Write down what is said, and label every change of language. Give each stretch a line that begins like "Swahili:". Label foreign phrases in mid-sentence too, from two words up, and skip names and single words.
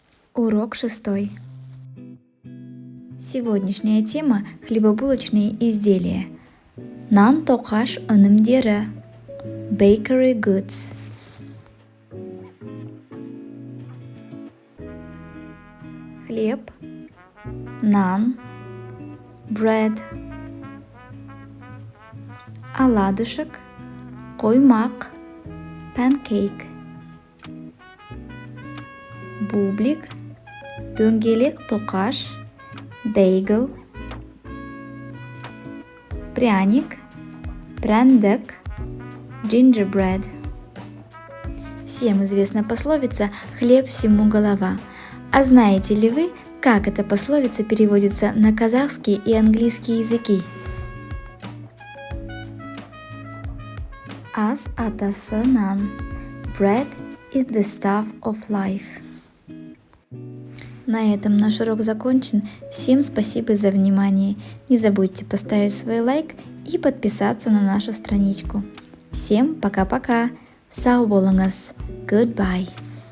Russian: Урок 6. Сегодняшняя тема – хлебобулочные изделия.
Kazakh: Нан тоқаш өнімдері.
English: Bakery goods.
Russian: Хлеб, нан, bread. Оладушек, қоймақ, pancake.
Kazakh: Бублик, дөңгелек тоқаш,
English: bagel.
Russian: Пряник, пряндык, gingerbread. Всем известна пословица «хлеб всему голова». А знаете ли вы, как эта пословица переводится на казахский и английский языки?
Kazakh: Ас атасы нан.
English: Bread is the staff of life.
Russian: На этом наш урок закончен. Всем спасибо за внимание. Не забудьте поставить свой лайк и подписаться на нашу страничку. Всем пока-пока.
Kazakh: Сау болыңыз. Goodbye.